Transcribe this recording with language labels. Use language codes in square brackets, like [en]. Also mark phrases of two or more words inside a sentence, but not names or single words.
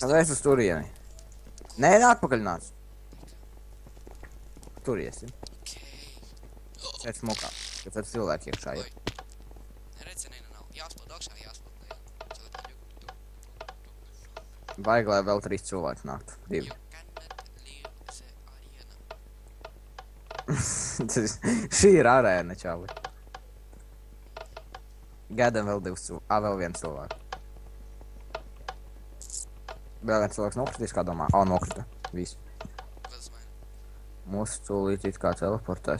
[lv] Tad es uz turieni. Nē, atpakaļ nāc. Tur iesim. Okei. Šeit smukā. Kad tad cilvēki iekšā ir. Oi. Neredzi, nav. Jāspod augšā, jāspod lejā. Vajag, lai vēl 3 cilvēki nāktu. 2. [en] You cannot leave the arena. [lv] Šī ir arēna, čali. Gaidām vēl 2 cilvēki. Vēl 1 cilvēku. Vēl 1 cilvēks nokritīs, kā domā? Nokrita. Viss. Ko tas maina? Mūsu tūlīt it kā teleportēs.